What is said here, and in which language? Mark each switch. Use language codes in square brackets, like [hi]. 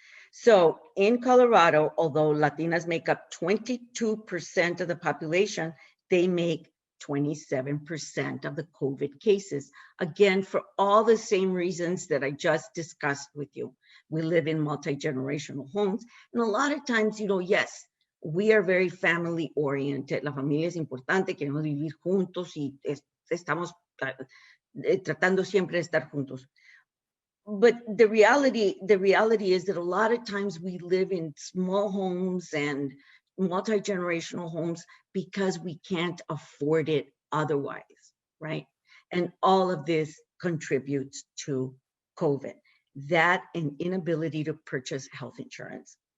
[en] So in Colorado, although Latinas make up 22% of the population, they make 27% of the COVID cases. Again, for all the same reasons that I just discussed with you. We live in multi-generational homes. And a lot of times, yes, we are very family oriented. [es] La familia es importante, queremos vivir juntos y estamos tratando siempre de estar juntos. [en] But the reality is that a lot of times we live in small homes and multi-generational homes because we can't afford it otherwise, right? And all of this contributes to COVID, that and inability to purchase health insurance.